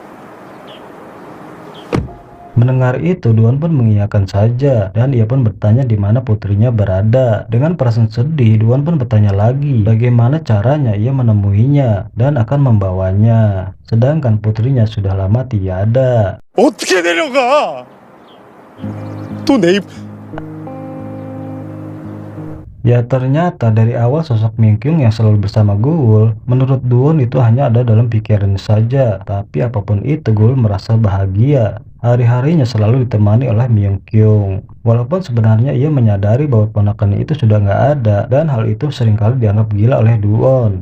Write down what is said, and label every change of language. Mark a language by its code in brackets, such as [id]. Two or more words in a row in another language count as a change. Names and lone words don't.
[id] Mendengar itu, Duwon pun mengiyakan saja dan ia pun bertanya di mana putrinya berada. Dengan perasaan sedih, Duwon pun bertanya lagi bagaimana caranya ia menemuinya dan akan membawanya. Sedangkan putrinya sudah lama tiada. [ko] 어떻게 내려가? 또 내 입. [id] Ya ternyata dari awal sosok Myung Kyung yang selalu bersama Ghoul, menurut Duwon itu hanya ada dalam pikirannya saja. Tapi apapun itu Ghoul merasa bahagia. hari-harinya selalu ditemani oleh Myung Kyung. Walaupun sebenarnya ia menyadari bahwa ponakannya itu sudah nggak ada, dan hal itu seringkali dianggap gila oleh Duon.